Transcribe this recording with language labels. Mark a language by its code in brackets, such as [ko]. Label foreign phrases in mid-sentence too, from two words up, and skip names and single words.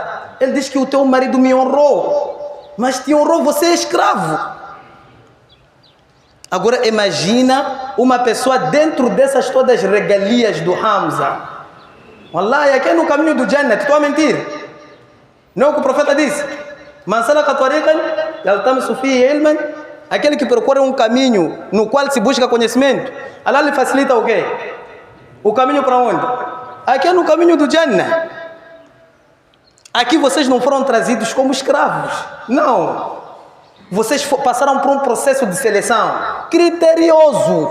[pt] Ele diz que o teu marido me honrou, mas te honrou, você é escravo. Agora imagina uma pessoa dentro dessas todas regalias do Hamza. Wallahi, aqui é no caminho do Jannat, estou a mentir. Não é o que o profeta disse? [ar] من سلك طريقا يلتمس فيه علما. [pt] Aquele que procura um caminho no qual se busca conhecimento, Allah lhe facilita o quê? O caminho para onde? Aqui é no caminho do Jannah. Aqui vocês não foram trazidos como escravos. Não. Vocês passaram por um processo de seleção criterioso.